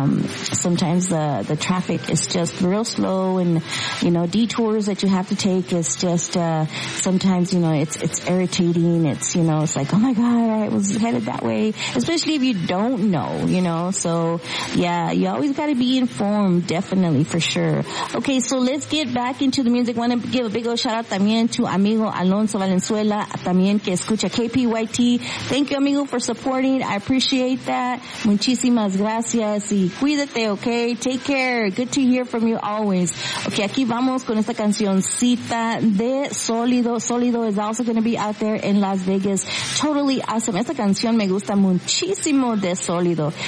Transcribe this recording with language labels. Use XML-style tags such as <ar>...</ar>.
<en>Sometimes the traffic is just real slow, and, you know, detours that you have to take is just sometimes, you know, it's irritating. It's, you know, it's like, oh my God, I was headed that way, especially if you don't know, you know. So yeah, you always got to be informed, definitely, for sure. Okay, so let's get back into the music. Want to give a big old shout out también to amigo Alonso Valenzuela,</en> <es>también que escucha KPYT.</es> <en>Thank you, amigo, for supporting. I appreciate that.</en> <es>Muchísimas gracias y cuídate, okay?</es> <en>Take care. Good to hear from you always.</en> <es>Okay, aquí vamos con esta cancioncita de Sólido.</es> <en>Sólido is also going to be out there in Las Vegas. Totally awesome.</en> <es>Esta canción me gusta muchísimo de Sólido.</es>